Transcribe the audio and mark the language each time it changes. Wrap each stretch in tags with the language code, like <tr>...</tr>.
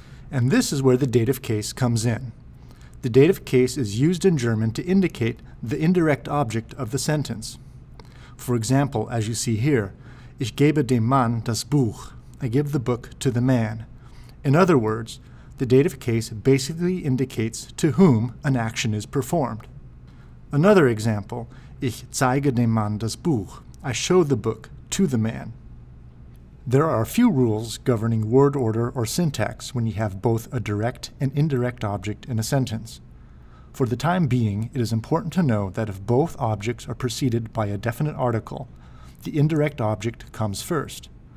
<en>And this is where the dative case comes in. The dative case is used in German to indicate the indirect object of the sentence. For example, as you see here,</en> <de>Ich gebe dem Mann das Buch.</de> <en>I give the book to the man. In other words, the dative case basically indicates to whom an action is performed. Another example,</en> <de>Ich zeige dem Mann das Buch.</de> <en>I show the book to the man. There are a few rules governing word order or syntax when you have both a direct and indirect object in a sentence. For the time being, it is important to know that if both objects are preceded by a definite article, the indirect object comes first.</en>